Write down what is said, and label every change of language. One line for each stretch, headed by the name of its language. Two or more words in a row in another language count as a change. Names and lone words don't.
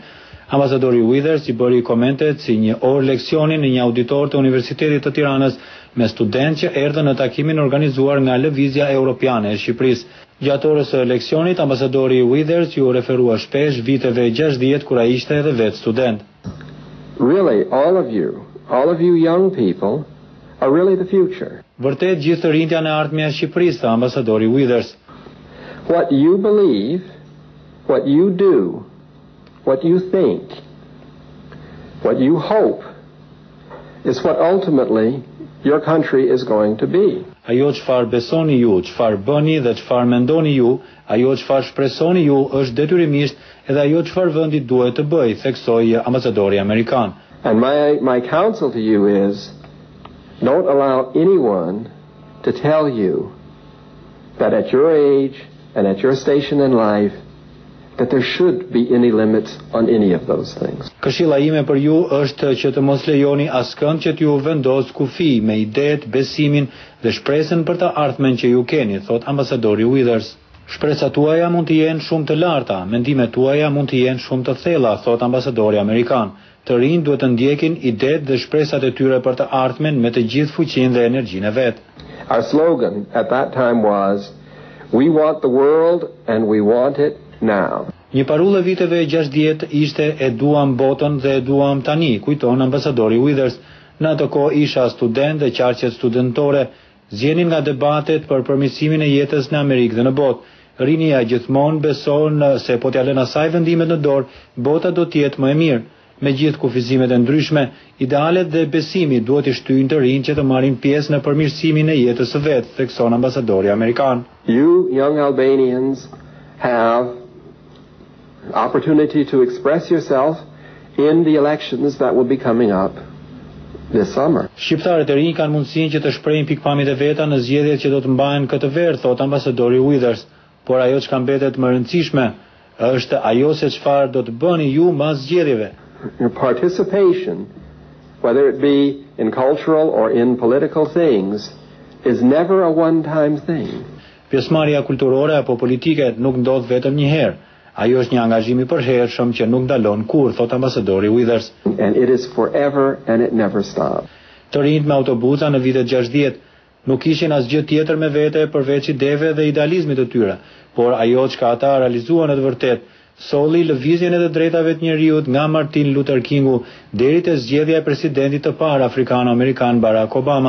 Albanian: Ambasadori Withers i bëri komentet si një orë leksioni në një auditor të Universitetit të Tiranës me studentë që erdhën në takimin organizuar nga Lëvizja Europiane e Shqipërisë. Gjatë orës së leksionit, ambasadori Withers ju referua shpesh viteve 60 kur ai ishte edhe vetë student.
English: Really, all of you young people are really the future.
Albanian: Vërtet gjithë të rinjt janë e ardhmja e Shqipërisë, tha ambasadori Withers.
English: What you believe, what you do, what you think, what you hope is what ultimately your country is going to be.
Albanian: Ajo çfarë besoni ju, çfarë bëni dhe çfarë mendoni ju, ajo çfarë shpresoni ju është detyrimisht edhe ajo çfarë vendi duhet të bëjë, theksoi ambasadori amerikan.
English: And my counsel to you is don't allow anyone to tell you that at your age and at your station in life that there should be any limits on any of those things.
Albanian: Këshilla ime për ju është që të mos lejoni askënd që t'ju vendos kufi me idetë, besimin dhe shpresën për të ardhmen që ju keni, thot ambasadori Withers. Shpresat tuaja mund të jenë shumë të larta, mendimet tuaja mund të jenë shumë të thella, thot ambasadori amerikan. Të rinj duhet të ndjekin idetë dhe shpresat e tyre për të ardhmen me të gjithë fuqinë dhe energjinë e vet.
English: Our slogan at that time was, "We want the world and we want it now."
Albanian: Një parullë viteve 60 ishte e duam botën dhe e duam tani, kujton ambasadori Withers. Në atë kohë isha student dhe qarqet studentore zjenin nga debatet për përmirësimin e jetës në Amerikë dhe në botë. Rinia gjithmonë beson se po t'ja lënë asaj vendimet në dorë, bota do të jetë më e mirë. Me gjithë kufizimet e ndryshme, idealet dhe besimi duhet i shtyjnë të rinj që të marrin pjesë në përmirësimin e jetës së vet, thekson ambasadori amerikan.
English: You young Albanians have opportunity to express yourself in the elections that will be coming up this summer.
Albanian: Shqiptarët e rinj kanë mundësinë që të shprehin pikpamjet e veta në zgjedhjet që do të mbahen këtë verë, thot ambasadori Withers, por ajo që mbetet më rëndësishme është ajo se çfarë do të bëni ju mbas zgjedhjeve.
English: Your participation, whether it be in cultural or in political things, is never a one-time thing.
Albanian: Pjesëmarrja kulturore apo politike nuk ndodh vetëm një herë. Ajo është një angazhim i përhershëm që nuk ndalon kurrë, thot ambasadori Withers.
English: And it is forever and it never stops.
Albanian: Të rinjt me autobusa në vitet 60 nuk kishin asgjë tjetër me vete përveç ideve dhe idealizmit të tyre, por ajo çka ata realizuan në të vërtetë solli lëvizjen e të drejtave të njeriut nga Martin Luther Kingu deri te zgjedhja e presidentit të parë afrikano-amerikan Barack Obama.